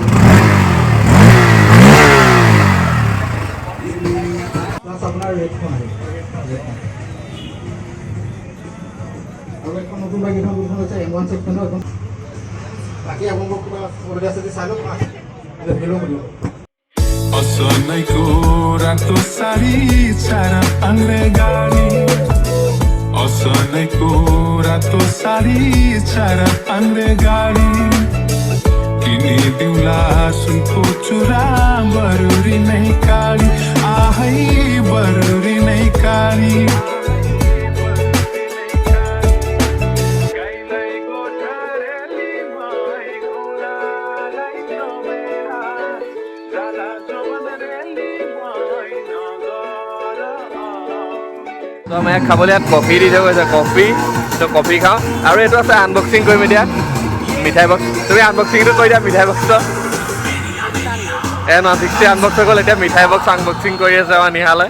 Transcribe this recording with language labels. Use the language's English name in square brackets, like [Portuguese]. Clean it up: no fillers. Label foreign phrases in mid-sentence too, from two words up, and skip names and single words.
[Assamese] আপোনাৰ ৰেডখন আহিব আৰু এখন নতুন বাইক এখন হৈছে M16 এখন বাকী আপোনালোকক কিবা সুবিধা আছে চাই লওক ভিডিঅ' কৰিব [Nepali] असनैको रातो साडी चार पाङ्रे गाडी असनैको रातो साडी चार पाङ्रे गाडी किनिदिउँला सुनको चुरा बरुरी नै काली आहै बरुरी नै काली [Assamese] তো আমাৰ ইয়াত খাবলৈ ইয়াত কফি দি থৈ গৈছে কফি তো কফি খাওঁ আৰু এইটো আছে আনবক্সিং কৰিম এতিয়া মিঠাই বক্স তুমি আনবক্সিংটো কৰি দিয়া মিঠাই বক্সটো M160 আনবক্স হৈ গ'ল এতিয়া মিঠাই বক্স আনবক্সিং কৰি আছে আমাৰ নিহালে